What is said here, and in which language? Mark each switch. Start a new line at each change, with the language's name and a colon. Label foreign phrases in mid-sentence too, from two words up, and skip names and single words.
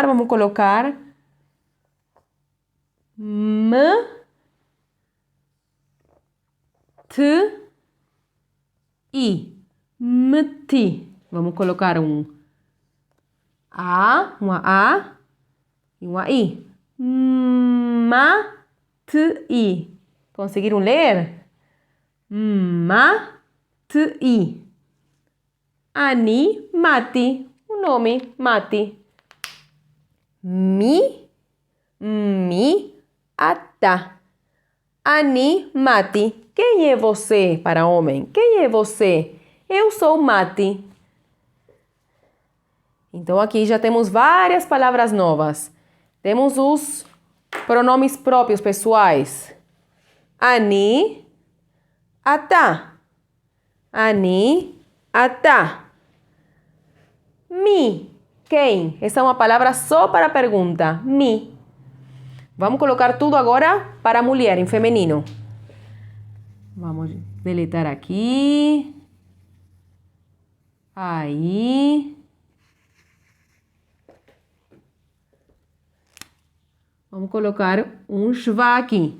Portuguese: Vamos colocar M, T, I. Meti. Vamos colocar uma A e uma I. Ma-ti. Conseguiram ler?
Hebrew: Ma-ti. Ani, Mati.
Portuguese: O nome,
Hebrew: Mati. מי, אתה. Ani, Mati.
Portuguese: Quem é você para homem? Quem é você? Eu sou Mati. Então, aqui já temos várias palavras novas. Temos os pronomes próprios pessoais.
Hebrew: אני, אתה. אני, אתה. מי,
Portuguese: quem? Essa é uma palavra só para pergunta.
Hebrew: Mi.
Portuguese: Vamos colocar tudo agora para mulher, em feminino. Vamos deletar aqui. Aí. Vamos colocar um shva aqui.